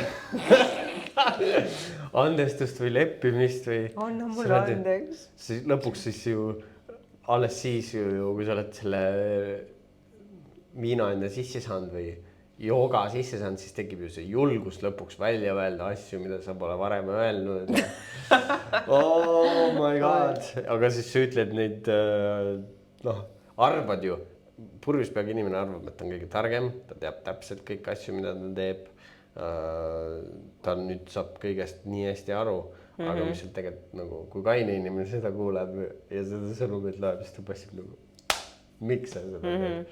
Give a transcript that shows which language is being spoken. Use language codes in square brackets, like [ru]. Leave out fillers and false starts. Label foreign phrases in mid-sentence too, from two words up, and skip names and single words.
[et] andestust või leppimist või. anna mulle andeks. siis lõpuks siis ju alles siis ju, kui sa oled selle viina enda sisse saanud või jooga sisse saanud, siis tekib ju see julgus lõpuks välja öelda asju, mida sa pole varem öelnud. [en] Oh my god, [et] aga siis sa ütled neid, noh, arvad ju. Purjus peaga inimene arvab, et ta on kõige targem, ta teab täpselt kõik asju, mida ta teeb. Ta nüüd saab kõigest nii hästi aru, aga mis seal tegelikult nagu, kui kaine inimene seda kuuleb ja seda sõnumit loeb, siis ta passib nagu, miks sa seda teed?